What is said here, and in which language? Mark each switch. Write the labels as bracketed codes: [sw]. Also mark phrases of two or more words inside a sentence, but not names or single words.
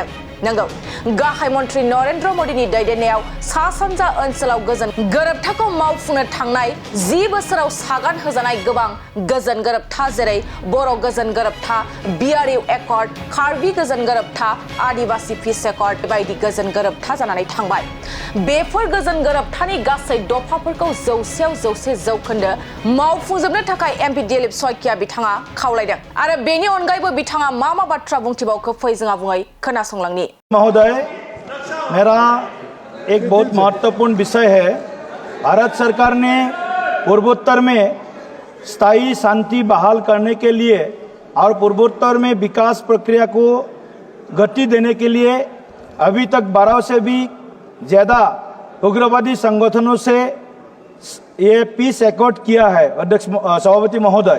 [brx] नंगौ, गाहाय मन्त्री नरेन्द्र मोदीनि दैदेननायाव सा सानजा ओनसोलाव गोजोन गोरोबथाखौ मावफुंनो थांनाय 10 बोसोराव सागान होजानाय गोबां गोजोन गोरोबथा जेरै बर' गोजोन गोरोबथा, बिआरइउ एकर्ड, कार्बि गोजोन गोरोबथा, आदिबासि [en] peace accord [brx] बायदि गोजोन गोरोबथा जानानै थांबाय। बेफोर गोजोन गोरोबथानि गासै दफाफोरखौ 100% मावफुंजोबनो थाखाय एमपि दिलीप सयकिया बिथाङा खावलायदों। आरो बेनि अनगायैबो बिथाङा मा बाथ्रा बुंथिबावखो फै जों आबुङै खोनासंलांनि। [hi] महोदय, मेरा एक बहुत महत्वपूर्ण विषय है। भारत सरकार ने पूर्वोत्तर में स्थायी शांति बहाल करने के लिए और पूर्वोत्तर में विकास प्रक्रिया को गति देने के लिए अभी तक 12 से भी ज़्यादा उग्रवादी संगठनों से ये [en] peace accord [hi] किया है अध्यक्ष सभापति महोदय।